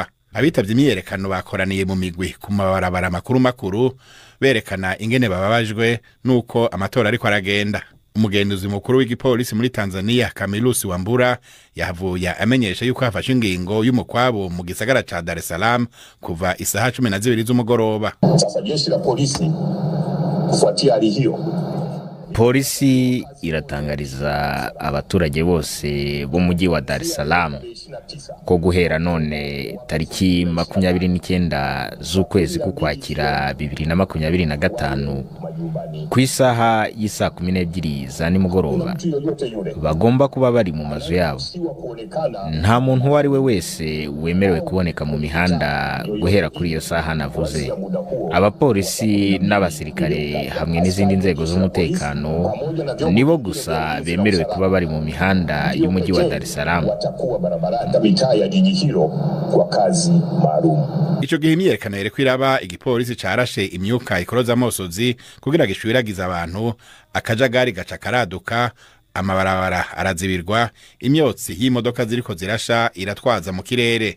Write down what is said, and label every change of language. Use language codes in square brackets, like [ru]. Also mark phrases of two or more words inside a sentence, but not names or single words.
[rn] Abitavye imyerekano bakoraniye mu migwi ku mabarabara makuru berekana ingene bababajwe nuko amatora ariko aragenda. Umugenduzi mukuru w'igipolisi muri Tanzania Camillus Wambura yavuye amenyesha yuko hafashe ingingo y'umukwabo mu gisagara ca Dar es Salaam kuva isaha 12 z'umugoroba. [sw] Sasa jeshi la polisi kufuatia hali hiyo, [rw] polisi iratangariza abaturage bose bo mujyi wa Dar es Salaam ko guhera none tariki 29 z'ukwezi kukwakira 2025 ku isaha y'isa 12 za nimugoroba bagomba kuba bari mu mazu yabo. Nta muntu wari we wese wemerewe kuboneka mu mihanda guhera kuri iyo saha navuze. Abapolisi n'abasirikare hamwe n'izindi nzego z'umutekano nibo gusa bemerewe kuba bari mu mihanda y'umujyi wa Dar es Salaam. [rn] Ico gihe imyerekano yereko iraba igipolisi carashe imyuka ikoroza amosozi kugira gishwiragiza abantu, akajagari gaca karaduka, amabarabara arazibirwa, imyotsi y'imodoka ziriko zirasha iratwaza mu kirere.